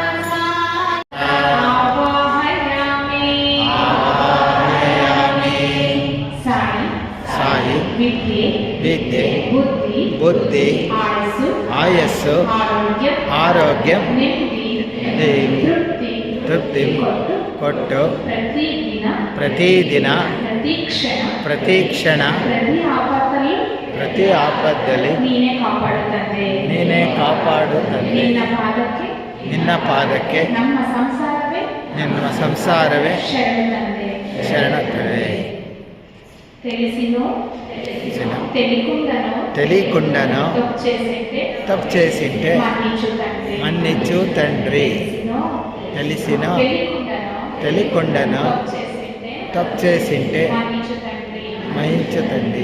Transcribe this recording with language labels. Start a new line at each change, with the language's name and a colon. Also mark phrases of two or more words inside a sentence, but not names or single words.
Kannada: ಆವಾಹಯಾಮಿ ಸಾಯಿ ಸಾಯಿ ವಿದ್ಯೆ ಬುದ್ಧಿ ಆಯಸ್ಸು ಆರೋಗ್ಯ ತೃಪ್ತಿ ಕೊಟ್ಟು ಪ್ರತಿದಿನ ಪ್ರತಿಕ್ಷಣ ಪ್ರತಿ ಆಪತ್ತಲ್ಲಿ ನೀನೇ ಕಾಪಾಡು ತಂದೆ. ನಿನ್ನ ಪಾದಕ್ಕೆ ನಿಮ್ಮ ಸಂಸಾರವೇ ಶರಣತ್ತವೆ.
Telugu: తెలియకుండాను తప్పు చేసింటే మన్నించు తండ్రి. తెలిసినో తెలియకుండాను తప్పు చేసింటే మన్నించు తండ్రి.